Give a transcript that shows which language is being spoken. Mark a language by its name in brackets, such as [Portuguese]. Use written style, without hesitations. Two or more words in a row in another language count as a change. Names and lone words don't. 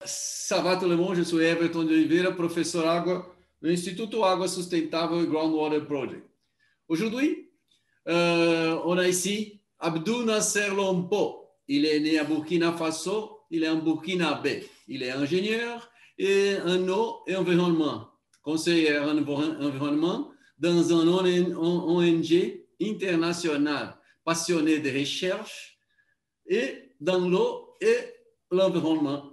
[French] ça va tout le monde, je suis Everton de Oliveira, professeur Água do Instituto Água Sustentável e Groundwater Project. Aujourd'hui, on a ici Abdou Nasser Lompo. Il est né à Burkina Faso, il est un Burkinabé. Il est ingénieur et en eau et environnement, conseiller en environnement dans un ONG international, passionné de recherche et dans l'eau et l'environnement.